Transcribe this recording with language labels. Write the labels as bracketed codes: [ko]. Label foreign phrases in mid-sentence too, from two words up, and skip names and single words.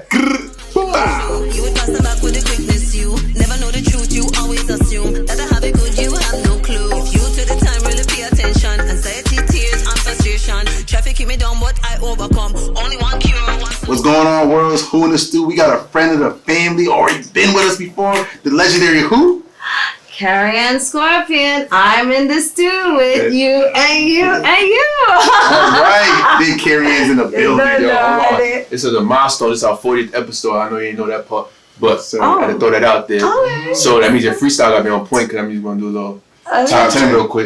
[en] You would pass the back with the quickness, you never know the truth, you always assume that I have it good, you have no clue. If you to the time really pay attention, anxiety, tears, and frustration. Traffic keep me down, but I overcome. Only one cure, What's going on, worlds? Who in the stew? We got a friend of the family, already been with us before. The legendary who? Karry-Ann Scorpian, I'm in the stew with you and you and you. All right, big Karry-Ann's in the building. Yo, hold on. This is a milestone. This is our 40th episode. I know you didn't know that part, but I had to throw that out there. Okay. So that means your freestyle got me on point because I'm just gonna do a little top 10 real quick.